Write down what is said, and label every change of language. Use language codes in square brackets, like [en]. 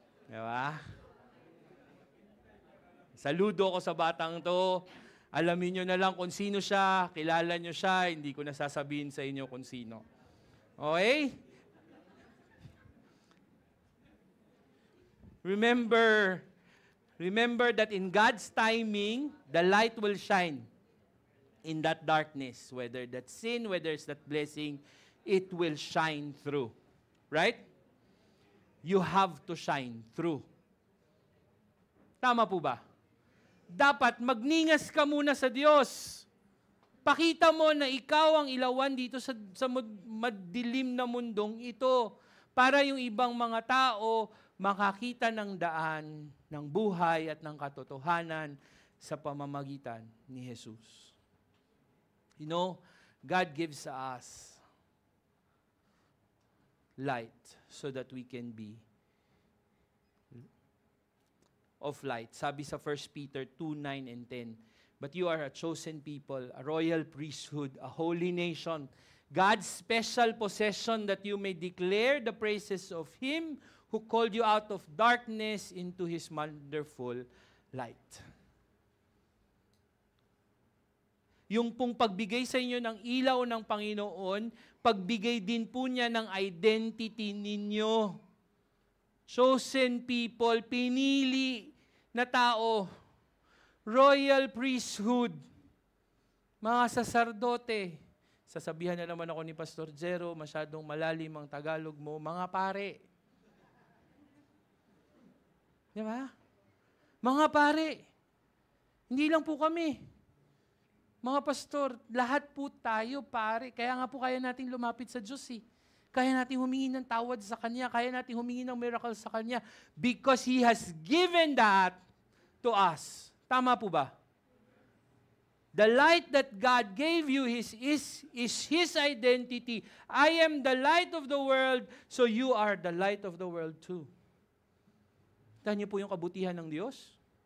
[tl] Diba? Saludo ako sa batang to. Alamin nyo na lang kung sino siya, kilala nyo siya, hindi ko nasasabihin sa inyo kung sino. [en] Okay? Remember that in God's timing, the light will shine in that darkness. Whether that's sin, whether it's that blessing, it will shine through. Right? You have to shine through. [tl] Tama po ba? Dapat magningas ka muna sa Diyos. Pakita mo na ikaw ang ilawan dito sa madilim na mundong ito para yung ibang mga tao makakita ng daan ng buhay at ng katotohanan sa pamamagitan ni Jesus. [en] You know, God gives us light so that we can be of light. [tl] Sabi sa [en] 1 Peter 2:9 and 10, but you are a chosen people, a royal priesthood, a holy nation, God's special possession, that you may declare the praises of Him who called you out of darkness into His wonderful light. [tl] Yung pong pagbigay sa inyo ng ilaw ng Panginoon, pagbigay din po niya ng identity ninyo. [en] Chosen people, [tl] pinili na tao, [en] royal priesthood, [tl] mga saserdote. Sasabihan na naman ako ni Pastor Jero, masyadong malalim ang Tagalog mo, mga pare. Di ba? Mga pare. Hindi lang po kami. Mga pastor, lahat po tayo pare. Kaya nga po kaya nating lumapit sa Diyos eh. Kaya natin humingi ng tawad sa Kanya. Kaya natin humingi ng miracle sa Kanya. [en] Because He has given that to us. [tl] Tama po ba? [en] The light that God gave you is His identity. I am the light of the world, so you are the light of the world too. [tl] Tahan niyo po yung kabutihan ng Diyos?